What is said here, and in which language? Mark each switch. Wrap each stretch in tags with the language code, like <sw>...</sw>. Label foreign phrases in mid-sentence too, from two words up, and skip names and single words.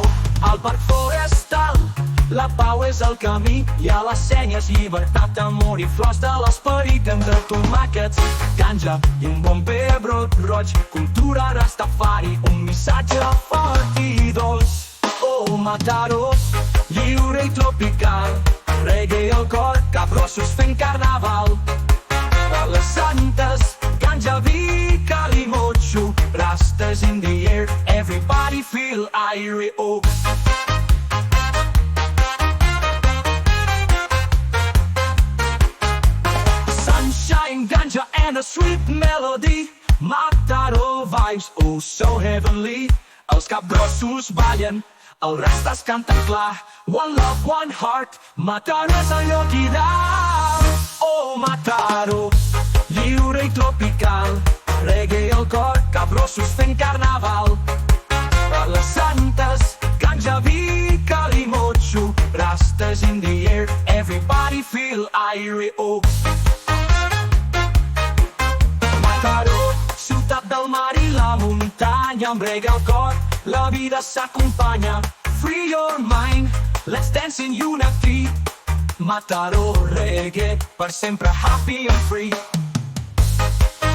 <ca>Al parc forestal, la pau és el camí, i a les senyes llibertat, amor i flors de l'esperit, entre tomàquets, ganja i un bon pebrot roig, cultura rastafari, un missatge fort i dolç. Oh, Mataró, lliure i tropical, reggae al cor, capgrossos fent carnaval. Les santes, ganja, vi, calimocho, rastes</ca> <en>in the air, everybody feel airy, oh. Sunshine, ganja and a sweet melody, Mataró vibes, oh so heavenly.</en> <ca>Els capgrossos ballen, els rastes canten clar,</ca> <en>one love, one heart,</en> <ca>Mataró és el lloc ideal. Oh, Mataró, lliure i tropical, reggae al cor, capgrossos fent carnaval. Les santes, ganja, vi, calimocho, rastes</ca> <en>in the air, everybody feel airy, oh.</en> <ca>Mataró, ciutat del mar i la muntanya, amb reggae al cor, la vida s'acompanya.</ca> <en>Free your mind, let's dance in unity.</en> <ca>Mataró, reggae, per sempre</ca> <en>happy and free.</en>